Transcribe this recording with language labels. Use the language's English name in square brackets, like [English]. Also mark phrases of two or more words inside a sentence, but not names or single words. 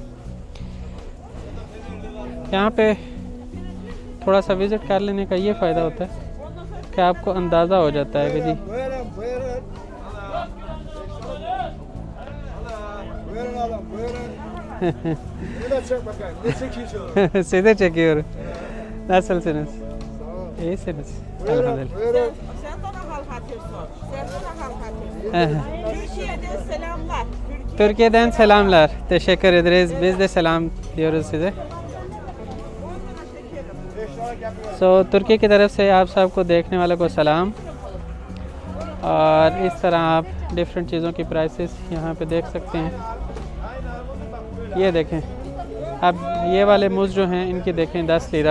[Hindi] यहाँ पे थोड़ा सा विज़िट कर लेने का ये फ़ायदा होता है कि आपको अंदाज़ा हो जाता है कि जी सीधे çekiyorum. [Turkish] Nasılsınız? İyisiniz. Elhamdülillah. Sen bana halk atıyorsun. Sen bana halk atıyorsun. Türkiye'den selamlar. Türkiye'den selamlar. Teşekkür ederiz. Biz de selam diyoruz size. [Hindi] तुर्की की तरफ से आप सबको देखने वालों को सलाम। और इस तरह आप डिफरेंट चीज़ों की प्राइसेस यहाँ पे देख सकते हैं। ये देखें, अब ये वाले मूज़ जो हैं इनकी देखें 10 लीरा।